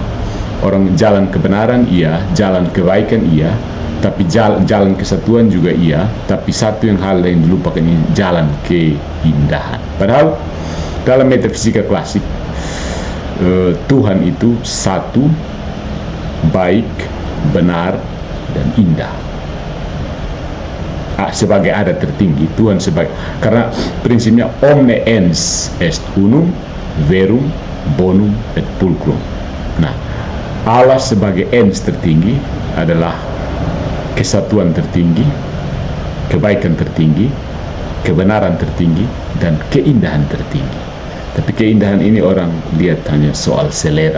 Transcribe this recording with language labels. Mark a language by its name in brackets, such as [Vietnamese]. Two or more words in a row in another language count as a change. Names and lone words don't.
[Indonesian] Orang jalan kebenaran iya, jalan kebaikan iya, tapi jalan kesatuan juga iya, tapi satu hal yang dilupakan ini jalan keindahan. Padahal dalam metafisika klasik Tuhan itu satu, baik, benar, dan indah. Sebagai adat tertinggi, Tuhan sebagai, karena prinsipnya [Latin] omne ens est unum, verum, bonum, et pulcrum. [Indonesian] Nah, Allah sebagai ens tertinggi adalah kesatuan tertinggi, kebaikan tertinggi, kebenaran tertinggi, dan keindahan tertinggi. Tapi keindahan ini orang lihat hanya soal selera.